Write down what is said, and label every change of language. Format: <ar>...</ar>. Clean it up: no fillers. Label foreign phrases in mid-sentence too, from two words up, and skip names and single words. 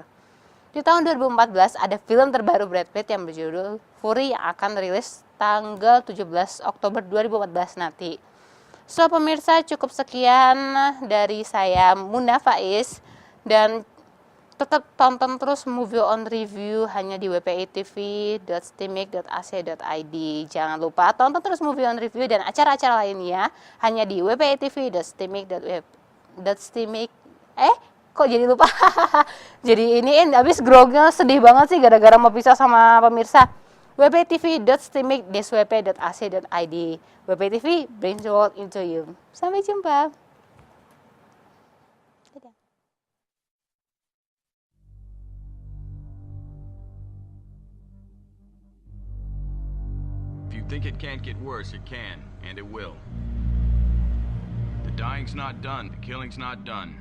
<id>Di tahun 2014 ada film terbaru Brad Pitt yang berjudul Fury yang akan rilis tanggal 17 Oktober 2014 nanti. So pemirsa, cukup sekian dari saya Muna Faiz, dan tetap tonton terus Movie on Review hanya di wpitv.steamik.ac.id. Jangan lupa tonton terus Movie on Review dan acara-acara lainnya hanya di wpitv.steamik. Kok jadi lupa? Jadi ini habis grognya sedih banget sih gara-gara mau pisah sama pemirsa. wptv.steamik.swp.ac.id.</id> <en>WPTV brings the world into you.</en> <id>Sampai jumpa.</id> <en>If you think it can't get worse, it can, and it will. The dying's not done, the killing's not done.</en>